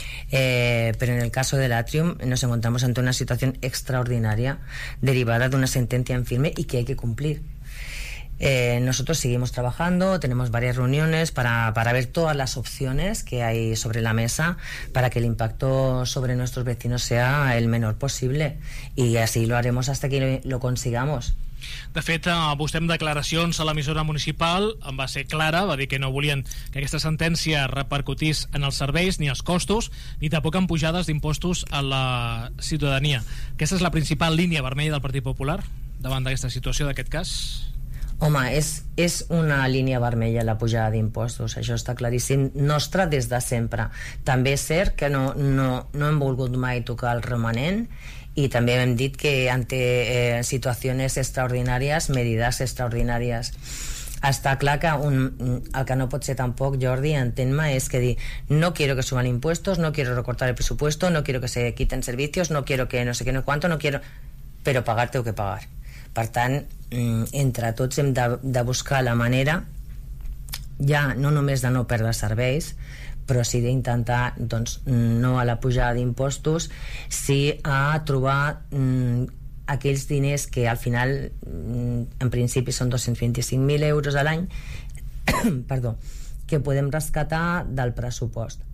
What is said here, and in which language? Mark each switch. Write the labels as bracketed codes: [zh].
[es] Pero en el caso del Atrium nos encontramos ante una situación extraordinaria derivada de una sentencia en firme y que hay que cumplir. Nosotros seguimos trabajando, tenemos varias reuniones para ver todas las opciones que hay sobre la mesa para que el impacto sobre nuestros vecinos sea el menor posible, y así lo haremos hasta que lo consigamos. [ca] De fet, vostè amb declaracions a l'emissora municipal en va ser clara, va dir que no volien que aquesta sentència repercutís en els serveis ni els costos, ni tampoc en pujades d'impostos a la ciutadania. Aquesta és la principal línia vermella del Partit Popular davant d'aquesta situació, d'aquest cas? Home, és una línia vermella la pujada d'impostos, això està claríssim, nostra des de sempre. També és cert que no hem volgut mai tocar el romanent, i també hem dit que ante situacions extraordinàries, medidas extraordinàries. Està clar que el que no pot ser tampoc, Jordi, entén-me, és que dir [es] no quiero que suban impuestos, no quiero recortar el presupuesto, no quiero que se quiten servicios, no quiero que no sé qué, no cuánto, no quiero... [ca] Però [es] pagar tengo que pagar. [ca] Per tant, entre tots hem de buscar la manera, ja no només de no perdre serveis, però sí d'intentar, doncs, no a la pujada d'impostos, sí a trobar aquells diners que al final, en principi són 225.000 euros a l'any, perdó, que podem rescatar del pressupost.